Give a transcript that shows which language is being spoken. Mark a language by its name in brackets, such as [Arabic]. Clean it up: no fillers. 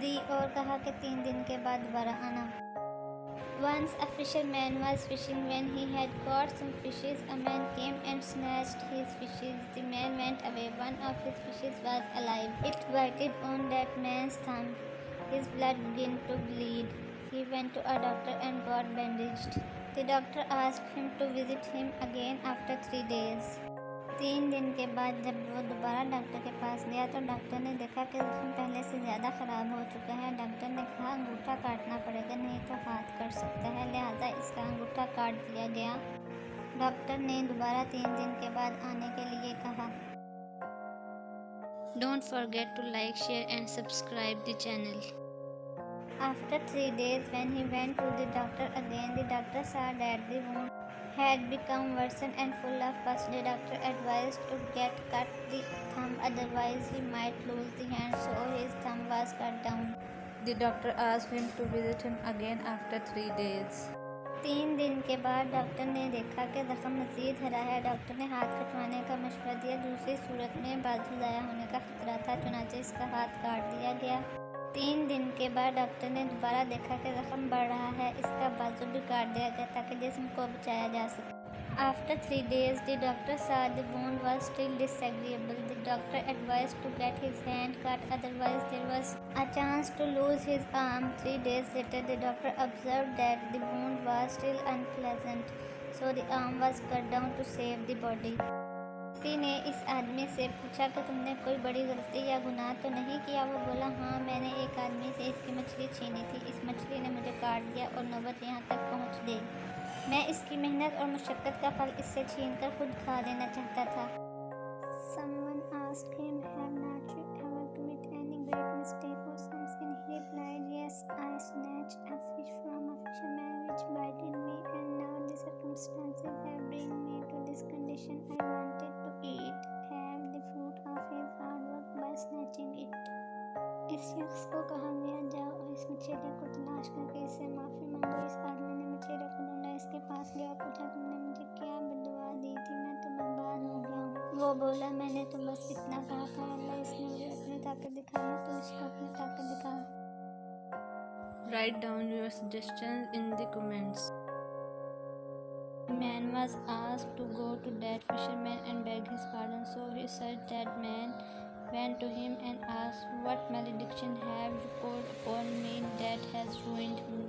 [Hindi] और कहा कि 3 दिन के बाद दोबारा आना। [English] Once a fisherman was fishing. When he had caught some fishes, a man came and snatched his fishes. The man went away. One of his fishes was alive. It bited on that man's thumb. His blood began to bleed. He went to a doctor and got bandaged. The doctor asked him to visit him again after 3 days. [Hindi] 3 दिन के बाद जब वो दोबारा doctor के पास गया तो doctor ने देखा कि जख्म पहले से ज़्यादा ख़राब हो चुका है। डॉक्टर ने कहा अंगूठा काटना पड़ेगा, नहीं तो हाथ कट सकता है, लिहाजा इसका अंगूठा काट दिया गया। डॉक्टर ने दोबारा 3 दिन के बाद आने के लिए कहा। [English] Don't forget to like, share and subscribe the channel. After 3 days, when he went to the doctor again, the doctor saw that the wound had become worsened and full of pus. The doctor advised to cut the thumb, otherwise he might lose the hand, so his thumb was cut down. The doctor asked him to visit him again after 3 days. [Hindi] 3 दिन के बाद doctor ने देखा कि जख्म मज़ीद हरा है। डॉक्टर ने हाथ कटवाने का मशवरा दिया। दूसरी सूरत में बाजू ज़ाया होने का खतरा था, चुनांचे इसका हाथ काट दिया गया। 3 दिन के बाद डॉक्टर ने दोबारा देखा कि जख्म बढ़ रहा है, इसका बाजू भी काट दिया गया ताकि जिस्म को बचाया जा सके। [English] After 3 days, the doctor saw the wound was still disagreeable. The doctor advised to get his hand cut, otherwise there was a chance to lose his arm. 3 days later, the doctor observed that the wound was still unpleasant, so the arm was cut down to save the body. [Hindi] किसी ने इस आदमी से पूछा कि तुमने कोई बड़ी गलती या गुनाह तो नहीं किया। वो बोला, हाँ, मैंने एक आदमी से इसकी मछली छीनी थी। इस मछली ने मुझे काट दिया और नौबत यहाँ तक पहुँच गई। मैं इसकी मेहनत और मुशक्क़त का फल इससे छीनकर खुद खा लेना चाहता था। [English] Someone asked him, have not you ever committed any great mistake or something? He replied, yes, I snatched a fish from a fisherman which bited me, and now the circumstances have bring me to this condition. I wanted to have the fruit of his hard work by snatching it. [Hindi] इस शख्स को कहा गया, जाओ और इस मछली को तलाश करके इससे माफ़ी मांगो। इस आदमी ने मछली को ढूंढा, इसके पास गया, पूछा, तुमने मुझे क्या बददुआ दी थी? मैं तो बर्बाद हो गया हूँ। वो बोला, मैंने तो बस इतना कहा था, अल्लाह इसने मुझे अपनी ताकत दिखाई तो इसको अपनी ताकत दिखा। [English] Write down your suggestions in the comments. The man was asked to go to that fisherman and beg his pardon. So he said that man went to him and asked, what malediction have you poured upon me that has ruined me?